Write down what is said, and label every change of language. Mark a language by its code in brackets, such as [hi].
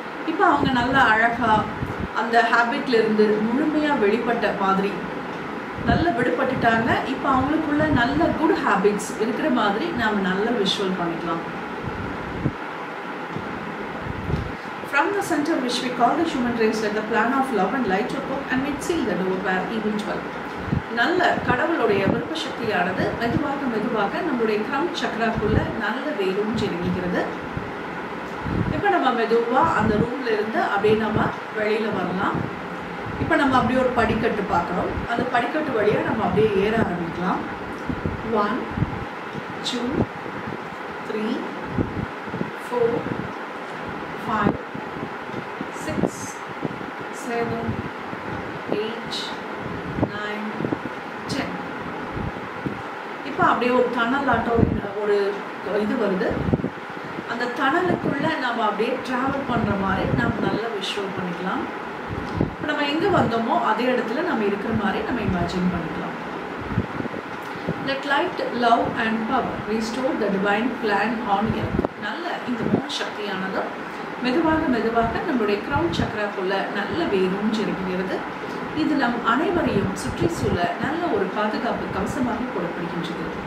[ta] இப்போ அவங்க நல்லா அழகாக அந்த ஹேபிட்லேருந்து முழுமையாக வெளிப்பட்ட மாதிரி நல்ல விடுபட்டுட்டாங்க. இப்போ அவங்களுக்குள்ள நல்ல குட் ஹேபிட்ஸ் இருக்கிற மாதிரி நாம் நல்ல விஷுவல் பண்ணிக்கலாம். From [en] the center which we call the human race, let the plan of love and light to cook and make seal the door where evil dwell. [ta] நல்ல கடவுளுடைய விருப்ப சக்தியானது மெதுவாக மெதுவாக நம்மளுடைய கிரவுன் சக்கராக்குள்ள நல்ல வேரும் இறங்குகிறது. இப்போ நம்ம மெதுவாக அந்த ரூம்ல இருந்து அப்படியே நம்ம வெளியில வரலாம். இப்போ நம்ம அப்படியே ஒரு படிக்கட்டு பார்க்குறோம். அந்த படிக்கட்டு வழியாக நம்ம அப்படியே ஏற ஆரம்பிக்கலாம். [en] 1 2 3 4 5 6 7 8 9 10. [ta] இப்போ அப்படியே ஒரு டனல் ஆட்டம் ஒரு இது வருது. அந்த டனலுக்குள்ளே நம்ம அப்படியே ட்ராவல் பண்ணுற மாதிரி நம்ம நல்லா விஷுவல் பண்ணிக்கலாம். இப்போ நம்ம எங்கே வந்தோமோ அதே இடத்துல நம்ம இருக்கிற மாதிரி நம்ம இமேஜின் பண்ணிக்கலாம். [en] Let light, love and power restore the divine plan on earth. [ta] நல்ல இந்த 3 சக்தியானது மெதுவாக மெதுவாக நம்மளுடைய கிரவுன் சக்கராக்குள்ள நல்ல வேரும் இறங்குகிறது. இது நம் அனைவரையும் சுற்றி சூழ நல்ல ஒரு பாதுகாப்பு கவசமாக கொடுக்கப்படுகின்றது.